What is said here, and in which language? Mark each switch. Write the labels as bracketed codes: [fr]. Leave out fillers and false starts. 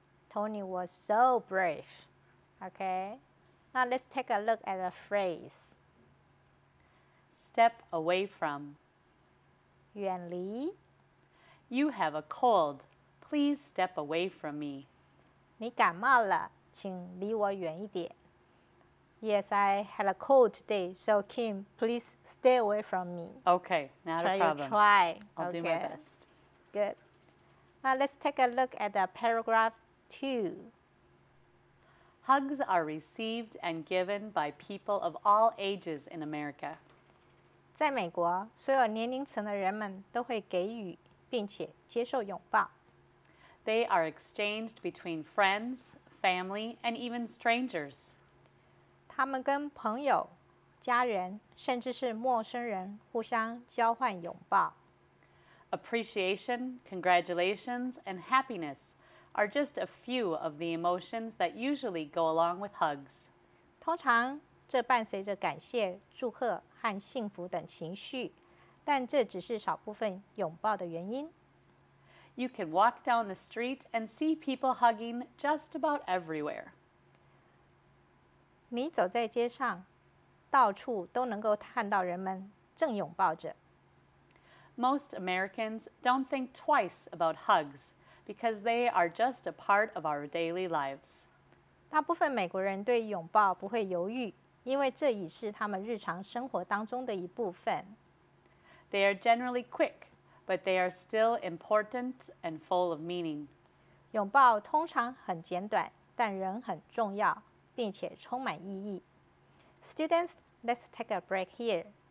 [en] Tony was so brave. Okay. Now let's take a look at the phrase. Step away from. [zh] 远离。 [en] You have a cold. Please step away from me. [zh] 你感冒了，请离我远一点。 [en] Yes, I had a cold today, so Kim, please stay away from me. Okay, not a problem. Try. I'll do my best. Good. Now let's take a look at the paragraph 2. Hugs are received and given by people of all ages in America. [zh] 在美国，所有年龄层的人们都会给予并且接受拥抱。 [en] They are exchanged between friends, family, and even strangers. [zh] 他们跟朋友、家人，甚至是陌生人互相交换拥抱。 [en] Appreciation, congratulations, and happiness are just a few of the emotions that usually go along with hugs. [zh] 通常，这伴随着感谢、祝贺和幸福等情绪，但这只是少部分拥抱的原因。 [en] You can walk down the street and see people hugging just about everywhere. [zh] 你走在街上，到处都能够看到人们正拥抱着。 [en] Most Americans don't think twice about hugs because they are just a part of our daily lives. [zh] 大部分美国人对拥抱不会犹豫，因为这已是他们日常生活当中的一部分。 [en] They are generally quick, but they are still important and full of meaning. [zh] 拥抱通常很简短，但仍很重要，并且充满意义。 [en] Students, let's take a break here.